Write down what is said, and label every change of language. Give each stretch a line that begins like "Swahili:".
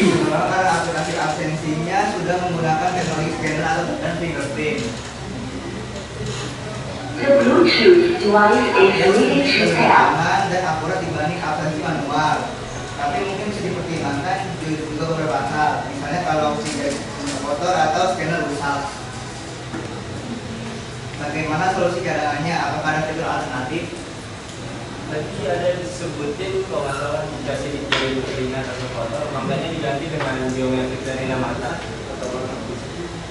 Indonesian: Karena aplikasi absensinya sudah menggunakan teknologi scanner dan fingerprint.
English: The Bluetooth device is ready to pair.
Indonesian: Aman dan akurat dibanding absensi manual. Tapi mungkin bisa dipertimbangkan juga beberapa hal. Misalnya kalau tidak kotor atau scanner rusak. Bagaimana solusi cadangannya? Apakah ada fitur alternatif? Tadi ada disebutin kalau nggak salah dikasih di jari ringan atau kotor, makanya diganti dengan biometrik dari mata atau warna putih.